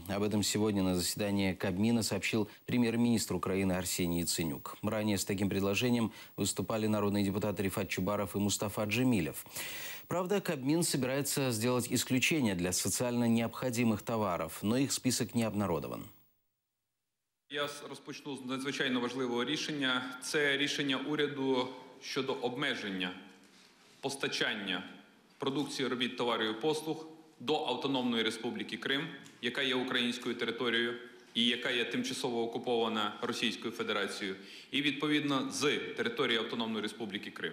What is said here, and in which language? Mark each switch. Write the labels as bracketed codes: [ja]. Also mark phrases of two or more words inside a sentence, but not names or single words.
[ru] Об этом сегодня на заседании Кабмина сообщил премьер-министр Украины Арсений Яценюк. Ранее с таким предложением выступали народные депутаты Рифат Чубаров и Мустафа Джемилев. Правда, Кабмин собирается сделать исключение для социально необходимых товаров, но их список не обнародован. [uk] Я розпочну з надзвичайно важливого рішення. Це рішення уряду щодо обмеження постачання продукції, робіт, товарів і послуг до Автономної Республіки Крим, яка є українською територією і яка є тимчасово окупована Російською Федерацією, і відповідно з території Автономної Республіки Крим.